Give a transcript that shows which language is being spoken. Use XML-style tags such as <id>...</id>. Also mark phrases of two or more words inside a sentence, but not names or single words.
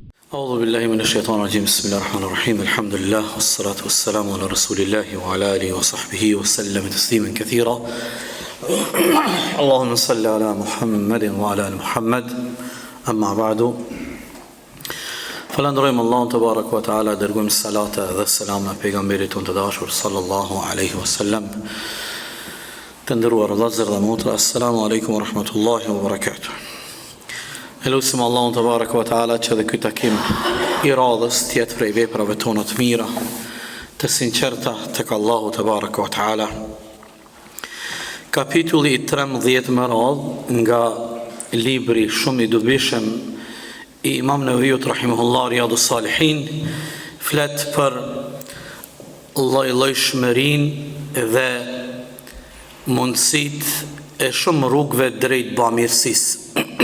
<ar>أعوذ بالله من الشيطان الرجيم بسم الله الرحمن الرحيم الحمد لله والصلاة والسلام على رسول الله وعلى آله وصحبه وسلم تسليما كثيرا اللهم صل على محمد وعلى آل محمد أما بعد</ar> <sq>فلندرojmë Allahun</sq> <ar>تبارك وتعالى,</ar> <sq>dërgojmë salate dhe selam në pejgamberin tonë të dashur</sq> <ar>صلى الله عليه وسلم.</ar> <sq>Të nderuar vëllezër dhe motra,</sq> <ar>السلام عليكم ورحمة الله وبركاته.</ar> <sq>Elusim Allahun</sq> <ar>تبارك وتعالى</ar> <sq>që dhe ky takim I radhës të jetë prej veprave tona të mira, të sinqerta tek Allahu</sq> <ar>تبارك وتعالى.</ar> <sq>Kapitulli I 13 më radh nga libri shumë I dobishëm I Imam Nawawiut rahimahullah Riyadus Salihin, flet për lloj-llojshmërinë dhe mundësitë e shumë rrugëve drejt bamirësisë.</sq>